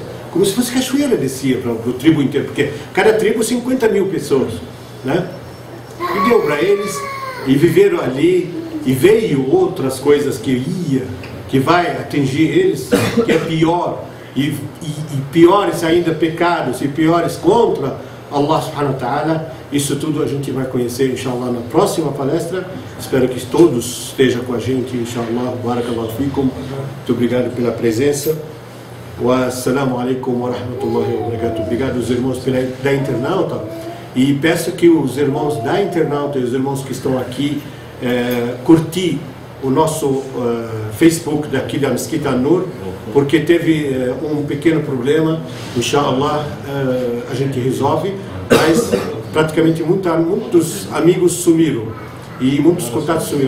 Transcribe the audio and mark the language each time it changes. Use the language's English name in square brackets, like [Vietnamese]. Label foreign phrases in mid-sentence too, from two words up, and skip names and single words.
[Portuguese] Como se fosse cachoeira, descia para o tribo inteiro, porque cada tribo 50 mil pessoas, né? E deu para eles, e viveram ali, e veio outras coisas que vai atingir eles, que é pior, e piores ainda pecados, e piores contra Allah [Arabic] سبحانه وتعالى. [Portuguese] Isso tudo a gente vai conhecer, inshallah, na próxima palestra. Espero que todos estejam com a gente, inshallah. [Arabic] بارك الله فيكم. [Portuguese] Muito obrigado pela presença. [Arabic] والسلام عليكم ورحمة الله وبركاته. [Portuguese] Obrigado aos irmãos da internauta. E peço que os irmãos da internauta e os irmãos que estão aqui curtir o nosso Facebook daqui da Mesquita An-Nur, porque teve um pequeno problema. Inshallah, a gente resolve, mas praticamente muitos amigos sumiram e muitos contatos sumiram.